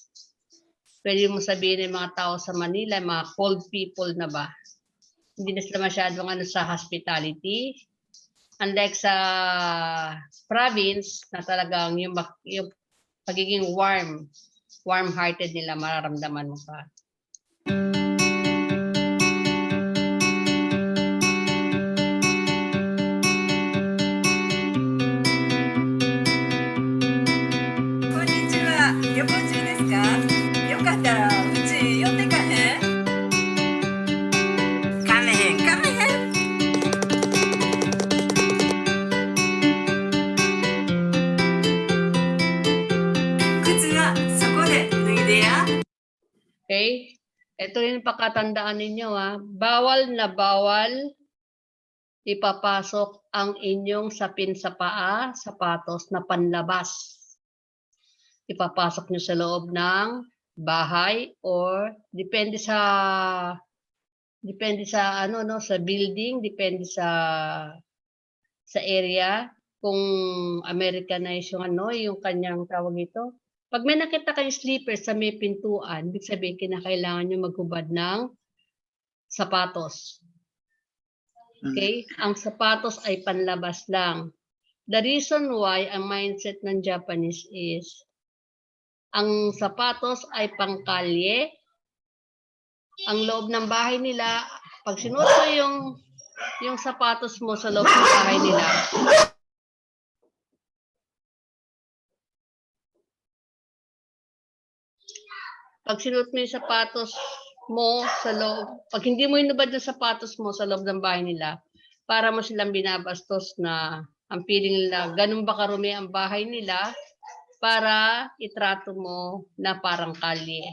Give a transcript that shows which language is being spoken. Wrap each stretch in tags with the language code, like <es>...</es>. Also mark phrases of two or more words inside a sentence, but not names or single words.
<tl>Pwede mo sabihin ng mga tao sa Manila, mga</tl> <en>cold people</en> <tl>na ba? Hindi na sila masyadong sa hospitality. Unlike sa province, na talagang yung pagiging warm-hearted nila, mararamdaman mo pa.</tl> <ja>Konnichiwa. 旅行中ですか？よかったらうち寄ってかへん？かめへんかめへん。靴はそこで脱いでや。</ja> <tl>Okay? Ito yung pakatandaan ninyo, ha. Bawal na bawal ipapasok ang inyong sapin sa paa, sapatos na panlabas. Ipapasok nyo sa loob ng bahay or depende sa ano, no, sa building, depende sa area, kung Americanized yung ano, yung kanyang tawag ito. Pag may nakita kayong slippers sa may pintuan, ibig sabihin kinakailangan nyo maghubad ng sapatos. Okay? Ang sapatos ay panlabas lang.</tl> <en>The reason why</en> <tl>ang mindset ng Japanese is ang sapatos ay pangkalye. Ang loob ng bahay nila, pag sinuot mo yung sapatos mo sa loob ng bahay nila, pag sinuot mo yung sapatos mo sa loob, pag hindi mo inubad yung sapatos mo sa loob ng bahay nila, para mo silang binabastos na ang feeling nila, ganun ba karumi ang bahay nila para itrato mo na parang kalye.</tl>